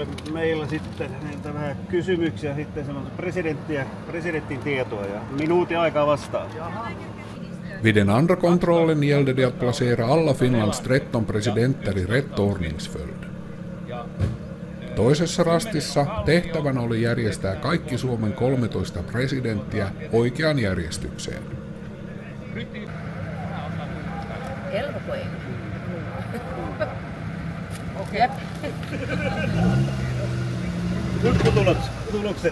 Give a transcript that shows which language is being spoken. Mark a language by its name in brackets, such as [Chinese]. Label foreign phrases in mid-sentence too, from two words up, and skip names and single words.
[Finnish] meillä sitten vähän kysymyksiä sitten presidentin tietoa ja minuutin aikaa vastaa. [Swedish] Vid den andra kontrollen gällde det att placera alla Finlands 13 presidenter i rätt ordningsföljd. [Finnish] Toisessa rastissa tehtävänä oli järjestää kaikki Suomen 13 presidenttiä oikeaan järjestykseen. [Swedish] 11 poäng. Okej. [Finnish] Huipputulokset.